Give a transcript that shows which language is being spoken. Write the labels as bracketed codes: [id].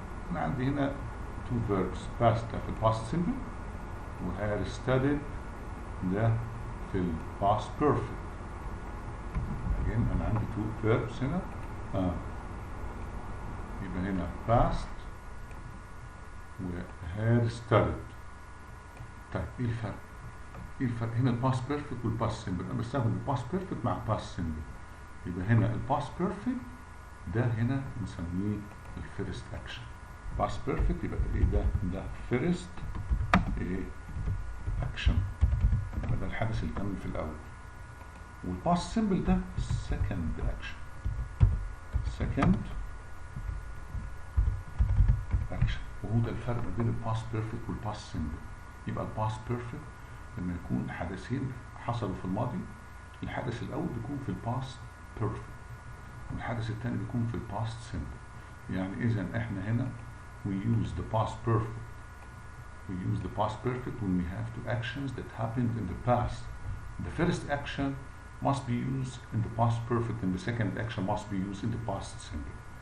[ar] أنا عندي هنا [en] two verbs. [ar] passed في الباست simple و had studied ده في الباست perfect. again أنا عندي [en] two verbs [ar] هنا. يبقى هنا past و had studied. طيب ايه الفرق؟ هنا الباست بيرفكت والباست سمبل. انا بستخدم الباست بيرفكت مع الباست سمبل. يبقى هنا الباست بيرفكت ده هنا بنسميه الفيرست اكشن. باست بيرفكت يبقى ايه ده فيرست ايه اكشن. يبقى ده الحدث اللي كان في الاول. والباست سمبل ده سكند اكشن. سكند اكشن. وهو ده الفرق ما بين الباست بيرفكت والباست سمبل. يبقى الباست بيرفكت لما يكون حدثين حصلوا في الماضي، الحدث الأول بيكون في الباست بيرفكت والحدث الثاني بيكون في الباست سمبل. يعني إذا إحنا هنا [en] we use the past perfect. We use the past perfect when we have two actions that happened in the past. The first action must be used in the past perfect and the second action must be used in the past simple.